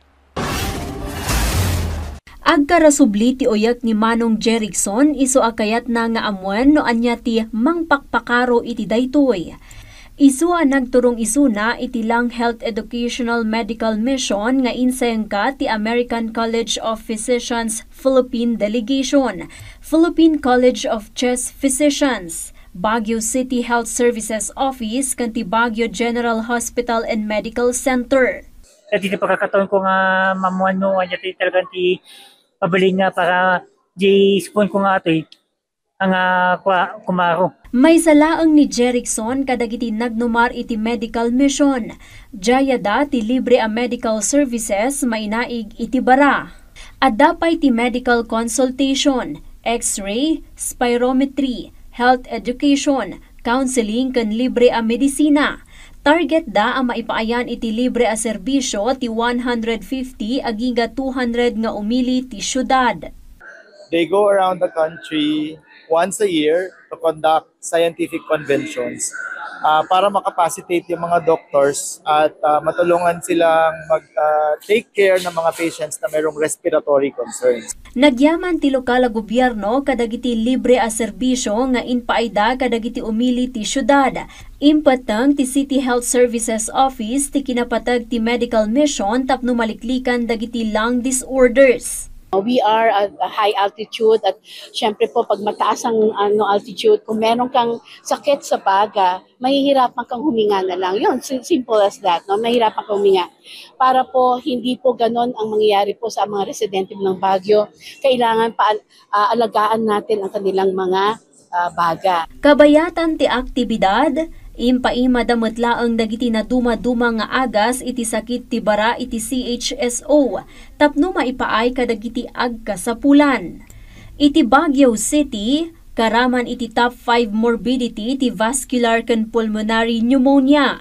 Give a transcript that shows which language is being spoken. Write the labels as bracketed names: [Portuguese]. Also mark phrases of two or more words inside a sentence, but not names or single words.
[Iloko] Agkarasubli ti oyak ni Manong Jerickson iso akayat na nga amuan no anya ti mangpakpakaro iti daytoy. Isu ang nagturong isuna iti Lung Health Educational Medical Mission nga insengka ti American College of Physicians Philippine Delegation, Philippine College of Chest Physicians, Baguio City Health Services Office kanti Baguio General Hospital and Medical Center. [Filipino] At dito pagkakataon ko [Iloko] nga mamuan no anya ti talagang ti pabalik nga para di spoon ko [Filipino] nga ito ang kumaro. [Iloko] May salaang ni Jerickson kadagiti nagnumar iti [English] medical mission. [Iloko] Jaya da ti libre a [English] medical services [Iloko] mainaig iti bara. Adapay ti [English] medical consultation, [Iloko] x-ray, spirometry, [English] health education, [Iloko] counseling ken libre a medisina. Target da ang maipaayan iti libre a serbisyo ti 150 aging 200 nga umili ti syudad. [English] They go around the country once a year to conduct scientific conventions [Filipino] para makapacitate yung mga doctors at matulungan silang mag-take care ng mga patients na mayroong [English] respiratory concerns. [Iloko] Nagyaman ti lokal a gobyerno kadagiti libre a serbisyo nga inpaayda kadagiti umili ti syudad. Impatang ti City Health Services Office ti kinapatag ti [English] medical mission [Iloko] tapno maliklikan dagiti [English] lung disorders. We are at a high altitude [Filipino] at syempre po pag mataas ang altitude, kung meron kang sakit sa baga, mahihirapan kang huminga na lang. Yun, [English] simple as that, no? [Filipino] Mahihirapan kang huminga. Para po hindi po ganon ang mangyayari po sa mga residente ng Baguio, kailangan alagaan natin ang kanilang mga baga. [Iloko] Kabayatan ti aktibidad, impaimadamet laeng dagiti na duma-duma nga agas iti sakit ti bara iti CHSO tapno maipaay kadagiti agkasapulan. Iti Baguio City, karaman iti [English] top 5 morbidity [Iloko] ti vascular ken [English] pulmonary pneumonia.